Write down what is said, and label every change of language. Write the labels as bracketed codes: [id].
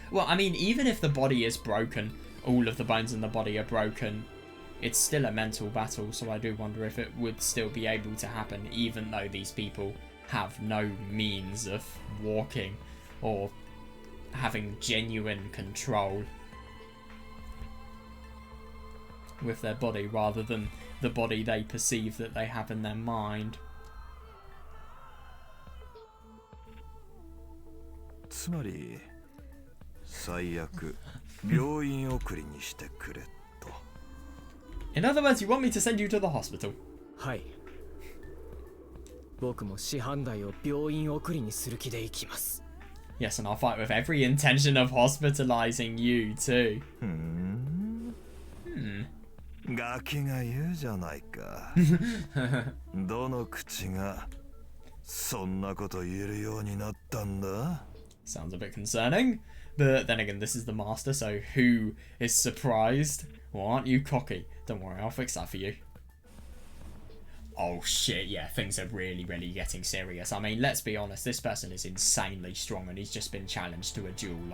[en] Well, I mean, even if the body is broken, all of the bones in the body are broken, it's still a mental battle, so I do wonder if it would still be able to happen, even though these people have no means of walking or having genuine control with their body, rather than the body they perceive that they have in their mind. [ja] つまり最悪病院送りにしてくれと。 [en] In other words, you want me to send you to the hospital? [ja] はい。僕も師範代を病院送りにする気で行きます。 [en] Yes, and I'll fight with every intention of hospitalizing you too. [ja] ガキが言うじゃないか。どの口がそんなこと言えるようになったんだ? [en] Sounds a bit concerning, but then again, this is the master, so who is surprised? Well, aren't you cocky? Don't worry, I'll fix that for you. Oh shit, yeah, things are really, really getting serious. I mean, let's be honest, this person is insanely strong and he's just been challenged to a duel.